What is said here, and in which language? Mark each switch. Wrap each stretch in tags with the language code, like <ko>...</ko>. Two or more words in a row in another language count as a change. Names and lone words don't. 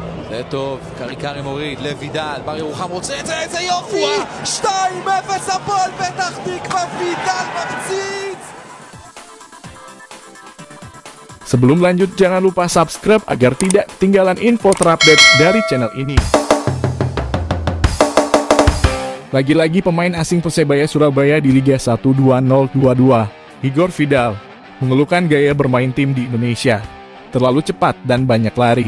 <he>זה טוב, קריקרי מוריד, לוידל, בר ירוחם רוצה את זה, איזה יופי! 2-0 הפועל פתח תקווה, וידל מפציץ!</he> <id>Sebelum lanjut, jangan lupa subscribe agar tidak ketinggalan info terupdate dari channel ini. Lagi-lagi pemain asing Persebaya Surabaya di Liga 1 2022, Igor Vidal, mengeluhkan gaya bermain tim di Indonesia, terlalu cepat dan banyak lari.</id>